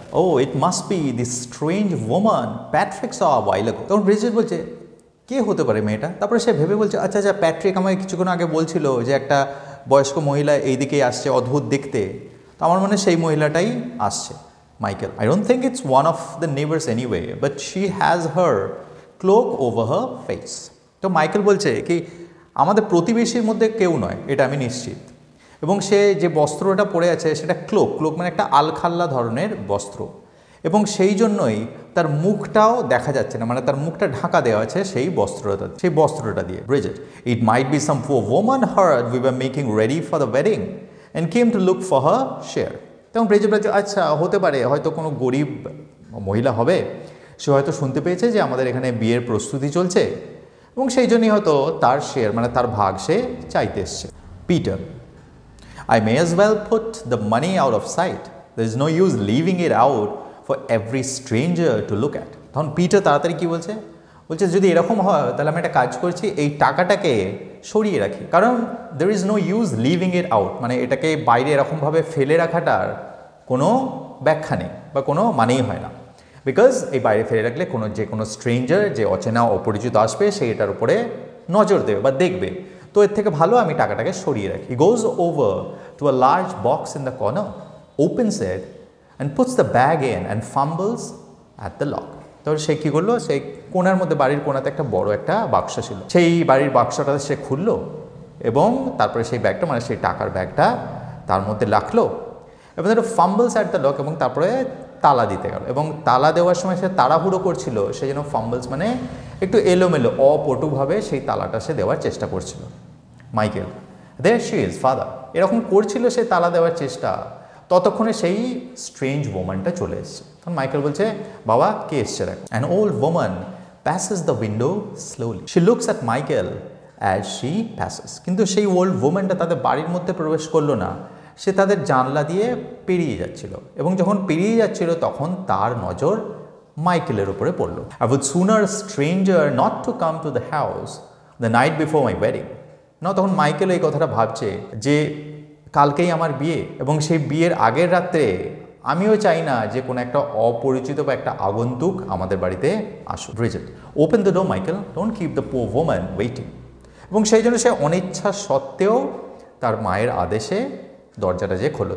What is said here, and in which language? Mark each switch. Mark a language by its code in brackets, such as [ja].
[en] Oh, it must be this strange woman Patrick saw a while ago. [bn] তখন Bridget বলছে কে হতে পারে মেয়েটা? তারপরে সে ভেবে বলছে আচ্ছা আচ্ছা, প্যাট্রিক আমাকে কিছুক্ষণ আগে বলছিল যে একটা বয়স্ক মহিলা এইদিকেই আসছে অদ্ভুত দেখতে, তো আমার মনে সেই মহিলাটাই আসছে। [en] Michael, I don't think it's one of the neighbors anyway, but she has her cloak over her face. [bn] তো মাইকেল বলছে কি আমাদের প্রতিবেশীর মধ্যে কেউ নয়, এটা আমি নিশ্চিত। এবং সে যে বস্ত্রটা পরে আছে সেটা ক্লোক মানে একটা আলখাল্লা ধরনের বস্ত্র, এবং সেই জন্যই তার মুখটাও দেখা যাচ্ছে না, মানে তার মুখটা ঢাকা দেওয়া আছে সেই বস্ত্রটা দিয়ে। [en] Bridget, it might be some poor woman heard we were making ready for the wedding and came to look for her share. [bn] তখন ব্রিজেট বলছে আচ্ছা হতে পারে, হয়তো কোনো গরিব মহিলা হবে, সে হয়তো শুনতে পেয়েছে যে আমাদের এখানে বিয়ের প্রস্তুতি চলছে এবং সেই জন্যই হয়তো তার শেয়ার মানে তার ভাগ সে চাইতে এসছে। [en] Peter, I may as well put the money out of sight. There is no use leaving it out for every stranger to look at. [bn] তখন পিটার তাড়াতাড়ি কি বলছে যদি এরকম হয় তাহলে আমি একটা কাজ করছি, এই টাকাটাকে সরিয়ে রাখি, কারণ [en] there is no use leaving it out, [bn] মানে এটাকে বাইরে এরকমভাবে ফেলে রাখাটার কোনো ব্যাখ্যা নেই বা কোনো মানেই হয় না। বিকজ এই বাইরে ফেলে রাখলে যে কোনো স্ট্রেঞ্জার, যে অচেনা অপরিচিত আসবে সে এটার উপরে নজর দেবে বা দেখবে, তো এর থেকে ভালো আমি টাকাটাকে সরিয়ে রাখি। [en] He goes over to a large box in the corner, opens it and puts the bag in and fumbles at the lock. [bn] তো সে কী করলো, সেই কোণার মধ্যে বাড়ির কোণাতে একটা বড় একটা বাক্স ছিল, সেই বাড়ির বাক্সটা সে খুললো এবং তারপরে সেই ব্যাগটা মানে সেই টাকার ব্যাগটা তার মধ্যে রাখলো এবং একটু [en] fumbles at the lock, [bn] এবং তারপরে তালা দিতে গেল। এবং তালা দেওয়ার সময় সে তাড়াহুড়ো করছিল, সেই জন্য ফাম্বলস মানে একটু এলোমেলো অপটুভাবে সেই তালাটা সে দেওয়ার চেষ্টা করছিল। Michael, [en] there she is father, [bn] এরকম করছিল সে তালা দেওয়ার চেষ্টা, ততক্ষণে সেই স্ট্রেঞ্জ ওম্যানটা চলে এসছে। তখন মাইকেল বলছে বাবা কে এসছে দেখ। [en] An old woman passes the window slowly. She looks at Michael as she passes. [bn] কিন্তু সেই ওল্ড ওম্যানটা তাদের বাড়ির মধ্যে প্রবেশ করলো না, সে তাদের জানলা দিয়ে পেরিয়ে যাচ্ছিল, এবং যখন পেরিয়ে যাচ্ছিল তখন তার নজর মাইকেলের উপরে পড়লো। [en] I would sooner a stranger not to come to the house the night before my wedding. [bn] না, তখন মাইকেল এই কথাটা ভাবছে যে কালকেই আমার বিয়ে, এবং সেই বিয়ের আগের রাত্রে আমিও চাই না যে কোনো একটা অপরিচিত বা একটা আগন্তুক আমাদের বাড়িতে আসুক। [en] Bridget, open the door Michael, don't keep the poor woman waiting. [bn] এবং সেই জন্য সে অনিচ্ছা সত্ত্বেও তার মায়ের আদেশে দরজাটা যে খুললো।